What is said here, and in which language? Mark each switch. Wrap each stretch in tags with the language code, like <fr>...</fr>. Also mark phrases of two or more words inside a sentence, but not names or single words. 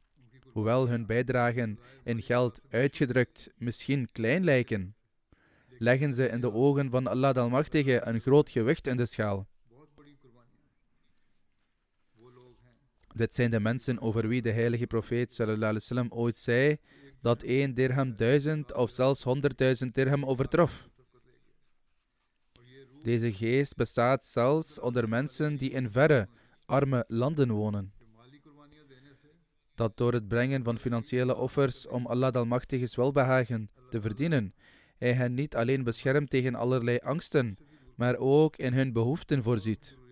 <nl>Hoewel hun bijdragen in geld uitgedrukt misschien klein lijken, leggen ze in de ogen van Allah de Almachtige een groot gewicht in de schaal. Dit zijn de mensen over wie de heilige profeet</nl> <ar>صلى الله عليه وسلم</ar> <nl>ooit zei dat 1 dirham 1000 of zelfs 100.000 dirham overtrof. Deze geest bestaat zelfs onder mensen die in verre, arme landen wonen. Dat door het brengen van financiële offers om Allah de Almachtige's welbehagen te verdienen, Hij hen niet alleen beschermt tegen allerlei angsten, maar ook in hun behoeften voorziet.</nl>